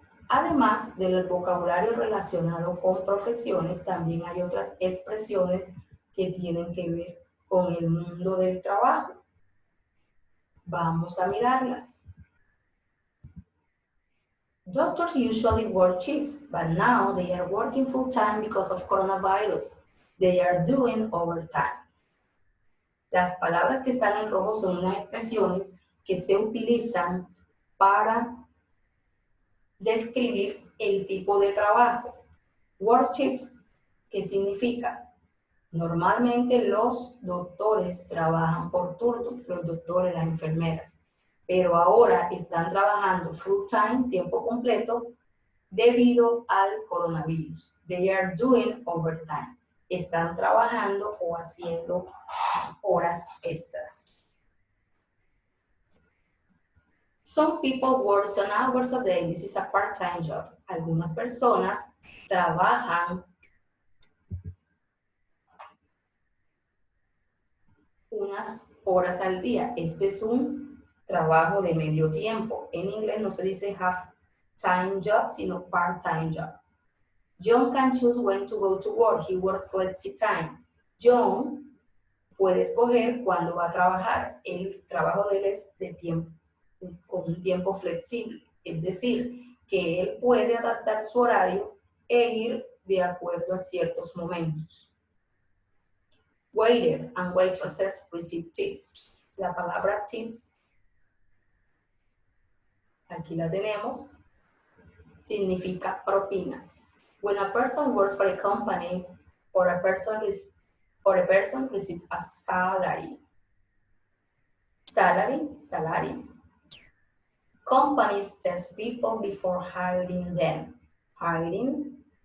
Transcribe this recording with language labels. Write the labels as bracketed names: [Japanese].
[Spanish] Además del vocabulario relacionado con profesiones, también hay otras expresiones que tienen que ver con el mundo del trabajo. Vamos a mirarlas. [English] Doctors usually work shifts, but now they are working full-time because of coronavirus. They are doing overtime. [Spanish] Las palabras que están en rojo son unas expresiones que se utilizan para describir el tipo de trabajo. Work shifts, ¿qué significa? Normalmente los doctores trabajan por turnos, los doctores, las enfermeras, pero ahora están trabajando full time, tiempo completo, debido al coronavirus. [English] They are doing overtime. [Spanish] Están trabajando o haciendo horas extras. [English] Some people work some hours a day. This is a part-time job. [Spanish] Algunas personas trabajan unas horas al día. Este es un trabajo de medio tiempo. En inglés no se dice half-time job, sino part-time job. [English] John can choose when to go to work. He works flexi time. [Spanish] John puede escoger cuándo va a trabajar. El trabajo de él es de tiempo, con un tiempo flexible. Es decir, que él puede adaptar su horario e ir de acuerdo a ciertos momentos. [English] Waiter and waitresses receive tips. [Spanish] La palabra tips, aquí la tenemos, significa propinas. [English] When a person works for a company or a person receives a salary. Salary. Companies test people before hiring them. Hiring.